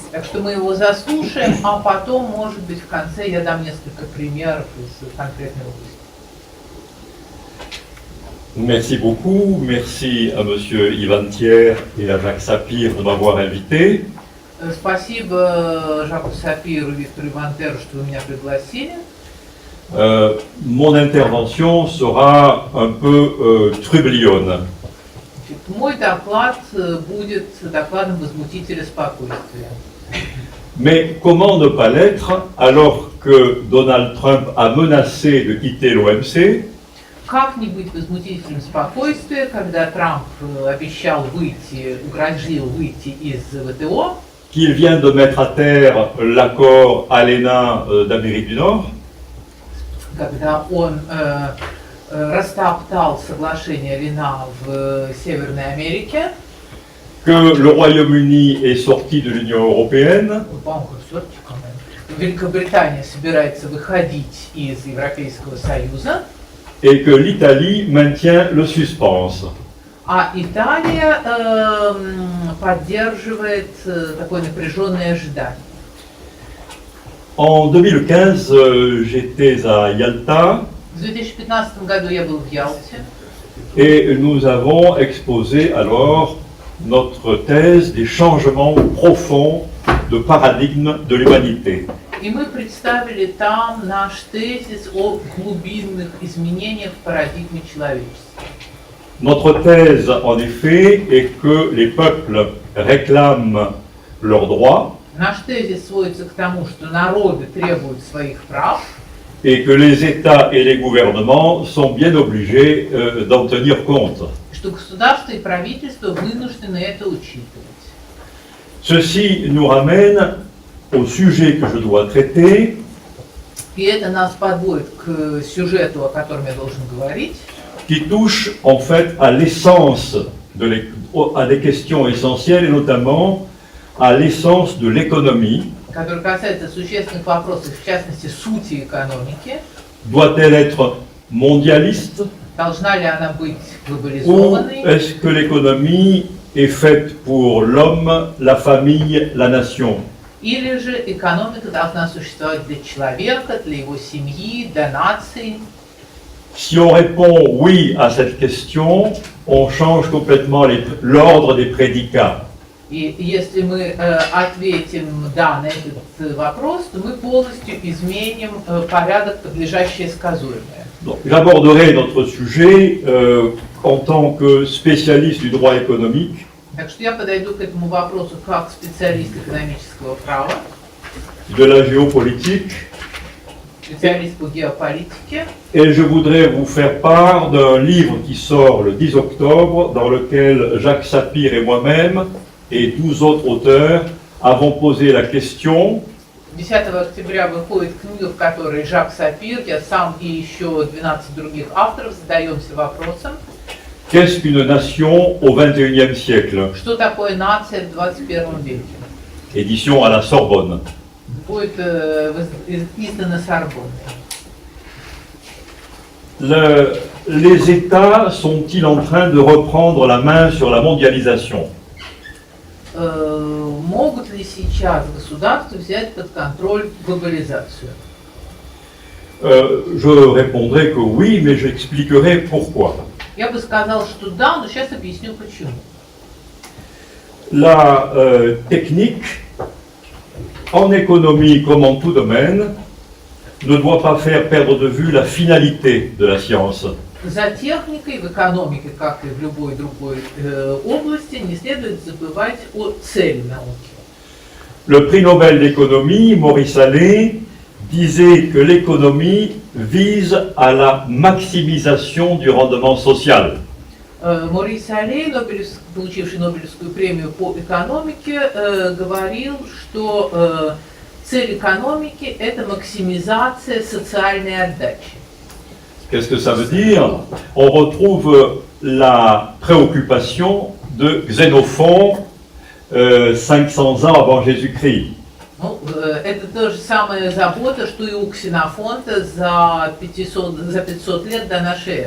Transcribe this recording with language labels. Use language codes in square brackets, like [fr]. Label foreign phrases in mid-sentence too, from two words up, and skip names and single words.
[ru] Так что мы его заслушаем, а потом, может быть, в конце я дам несколько примеров из конкретной области. [fr] Merci beaucoup. Merci à Monsieur Ivan Thiers et à Jacques Sapir de m'avoir invité. [ru] Спасибо Жаку Сапиру и Виктору Ивантеру, что вы меня пригласили. [fr] Mon intervention sera un peu trublione. [ru] Мой доклад будет докладом возмутителя спокойствия. [fr] Mais comment ne pas l'être alors que Donald Trump a menacé de quitter l'OMC? [ru] Как не быть возмутителем спокойствия, когда Трамп обещал выйти, угрожал выйти из ВТО? [fr] Qu'il vient de mettre à terre l'accord ALENA d'Amérique du Nord? [ru] Когда он растоптал соглашение Лина в Северной Америке, [fr] Que le Royaume-Uni est sorti de l'Union européenne? [ru] Великобритания собирается выходить из Европейского Союза, [fr] Et que l'Italie maintient le suspense. [ru] а Италия поддерживает такое напряженное ожидание. [fr] En 2015, j'étais à Yalta. [ru] В 2015 году я был в Ялте. [fr] Et nous avons exposé alors notre thèse des changements profonds de paradigme de l'humanité. [ru] И мы представили там наш тезис о глубинных изменениях в парадигме человечества. [fr] Notre thèse, en effet, est que les peuples réclament leurs droits [ru] Наш тезис сводится к тому, что народы требуют своих прав, [fr] et que les États et les gouvernements sont bien obligés d'en tenir compte. [ru] что государство и правительство вынуждены это учитывать. [fr] Ceci nous ramène au sujet que je dois traiter, [ru] И это нас подводит к сюжету, о котором я должен говорить, [fr] qui touche en fait à l'essence, à des questions essentielles et notamment à l'essence de l'économie. [ru] который касается существенных вопросов, в частности, сути экономики. [fr] Doit-elle être mondialiste [ru] Должна ли она быть [fr] ou [ru] глобализованной? [fr] est-ce que l'économie est faite pour l'homme, la famille, la nation? [ru] Или же экономика должна существовать для человека, для его семьи, для нации? [fr] Si on répond oui à cette question, on change complètement l'ordre des prédicats. [ru] И если мы ответим «да» на этот вопрос, то мы полностью изменим порядок, подлежащее сказуемое. [fr] J'aborderai notre sujet en tant que spécialiste du droit économique. [ru] Так что я подойду к этому вопросу как специалист экономического права, [fr] De la géopolitique, [ru] специалист по геополитике. [fr] et je voudrais vous faire part d'un livre qui sort le 10 octobre, dans lequel Jacques Sapir et moi-même, et 12 autres auteurs, avons posé la question [ru] 10 октября выходит книга, в которой Жак Сапир, я сам и еще 12 других авторов задаемся вопросом, [fr] qu'est-ce qu'une nation au XXIe siècle? [ru] что такое нация в 21 веке. [fr] Édition à la Sorbonne. [ru] Будет издано Сорбонной. [fr] Les États sont-ils en train de reprendre la main sur la mondialisation? [ru] Могут ли сейчас государства взять под контроль глобализацию? [fr] Je répondrai que oui, mais j'expliquerai pourquoi. [ru] Я бы сказал, что да, но сейчас объясню почему. [fr] La technique, en économie comme en tout domaine, ne doit pas faire perdre de vue la finalité de la science. [ru] За техникой в экономике, как и в любой другой области, не следует забывать о цели науки. [fr] Le prix Nobel d'économie, Maurice Allais, disait que l'économie vise à la maximisation du rendement social. [ru] Морис Аллей, получивший Нобелевскую премию по экономике, говорил, что цель экономики – это максимизация социальной отдачи. [fr] Qu'est-ce que ça veut dire? On retrouve la préoccupation de Xénophon 500 ans avant Jésus-Christ. [ru] Ну, это та же самая забота, что и у Ксенофонта за 500 лет до нашей эры.